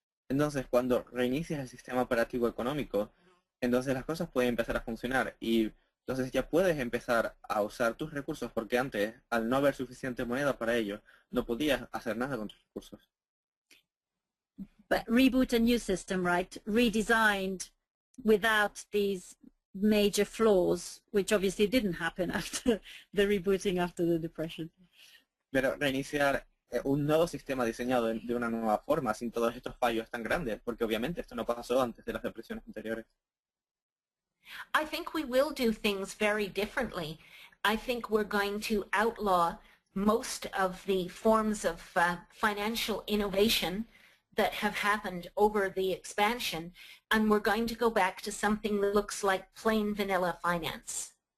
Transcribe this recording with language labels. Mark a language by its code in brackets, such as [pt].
[es] Entonces, cuando reinicias el sistema operativo económico, entonces las cosas pueden empezar a funcionar y entonces ya puedes empezar a usar tus recursos, porque antes, al no haber suficiente moneda para ello, no podías hacer nada con tus recursos. [en] But reboot a new system, right? Redesigned without these major flaws, which obviously didn't happen after the rebooting after the depression. [es] Pero reiniciar un nuevo sistema diseñado de una nueva forma, sin todos estos fallos tan grandes, porque obviamente esto no pasó antes de las depresiones anteriores. [en] I think we will do things very differently. I think we're going to outlaw most of the forms of financial innovation that have happened over the expansion, and we're going to go back to something that looks like plain vanilla finance.